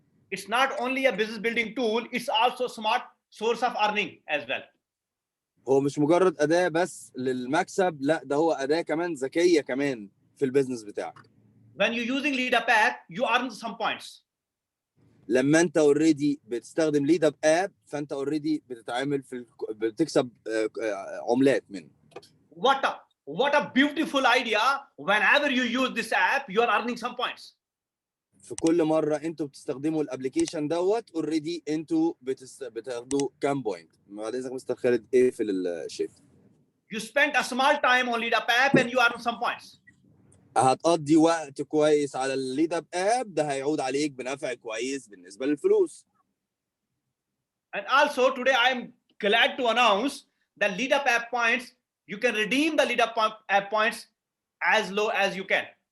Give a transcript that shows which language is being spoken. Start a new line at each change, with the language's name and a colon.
English: It's not only a business building tool, it's also a smart source of earning as well.
Arabic: هو مش مجرد اداه بس للمكسب، لا ده هو اداه كمان ذكيه كمان في البيزنس بتاعك.
English: When you're using LeadUp app, you earn some points.
Arabic: لما انت اوريدي بتستخدم ليد اب اب فانت اوريدي بتتعامل بتكسب عملات منه.
English: What a beautiful idea. Whenever you use this app, you are earning some points.
Arabic: في كل مره انتوا بتستخدموا الابلكيشن دوت اوريدي انتوا بتاخدوا كام بوينت. بعد اذنك مستر خالد اقفل الشيفت.
English: You spent a small time on LeadUp app and you earn some points.
Arabic: هتقضي وقت كويس على الليد اب اب، ده هيعود عليك بنفع كويس بالنسبه للفلوس.
English: And also today I am glad to announce that LeadUp app points, you can redeem the LeadUp app points as low as you can.